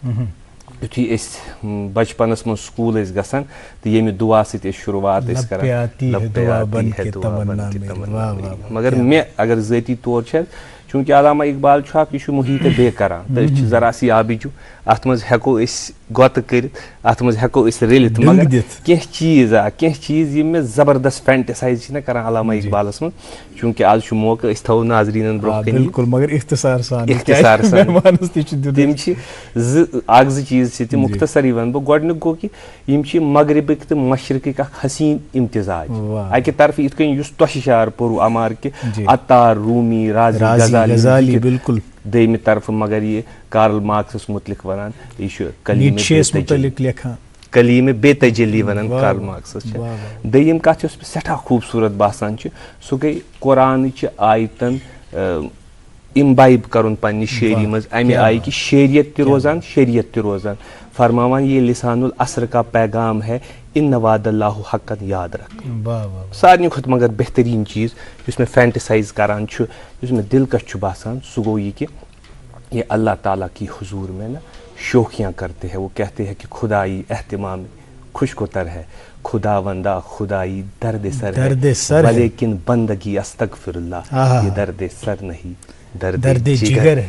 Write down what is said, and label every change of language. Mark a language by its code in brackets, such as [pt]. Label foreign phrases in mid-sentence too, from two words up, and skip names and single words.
[ks] یُتھُے أسۍ بچپنس منٛز سکوٗل ٲسۍ گژھان تہٕ ییٚمہِ دُعا سۭتۍ أسۍ شروعات ٲسۍ کران, مگر مےٚ اگر ذٲتی طور چھِ چوٗنٛکہِ علامہ اقبال چھُ اکھ یہِ چھُ محیٖط بے کران تہٕ أسۍ چھِ [ur] ذرا سی [ks] آبِجوٗ اتھ منٛز ہٮ۪کو أسۍ گۄتہٕ کٔرِتھ اتھ منٛز ہٮ۪کو أسۍ رٔلِتھ, مگر کینٛہہ چیٖز یِم مےٚ زبردست فینٹسایز چھِ نا کران علامہ اقبالس منٛز, چوٗنٛکہِ آز چھُ موقعہٕ أسۍ تھاوو ناظریٖنن برونٛہہ کَنہِ اختصار سان تِم چھِ اکھ زٕ چیٖز چھِ تِم مختصرٕے وَنہٕ بہٕ. گۄڈٕنیُک گوٚو کہِ یِم چھِ مغربٕکۍ تہٕ مشرقٕکۍ اکھ حسیٖن امتزاج. اکہِ طرفہٕ یِتھ کٔنۍ یُس تۄہہِ شعر پوٚرُو عمار کہِ عطار رومی رازی غزالی, بالکل دوٚیمہِ طرفہٕ مگر یہِ کارل مارکسس متعلق ونان یہِ چھُ کلیٖمِ بے تجلی ونان کارل مارکسس چھِ. دوٚیِم کتھ یۄس مےٚ سٮ۪ٹھاہ خوٗبصوٗرت باسان چھِ سُہ گٔے قرآنٕچہِ آیتن اِمبایب کرُن پننہِ شٲعری منٛز امہِ آیہِ کہِ شیریت تہِ روزان شریعت تہِ روزان, فرماوان [ur] یہ لسان العصر کا پیغام ہے [ar] ان وعد اللہ حقن [ur] یاد رکھ. [ks] سارنٕے کھۄتہٕ مگر بہتریٖن چیٖز یُس مےٚ فینٹسایز کران چھُ یُس مےٚ دلکش چھُ باسان سُہ گوٚو یہِ کہِ [ur] یہ اللہ تعالیٰ کی حضور میں نا شوخیاں کرتے ہیں. وہ کہتے ہیں کہ خدائی اہتمام خوش کو تر ہے, خدا وندہ خدائی درد سر ہے لیکن بندگی استغفر اللہ, یہ درد سر نہیں درد جگر ہے.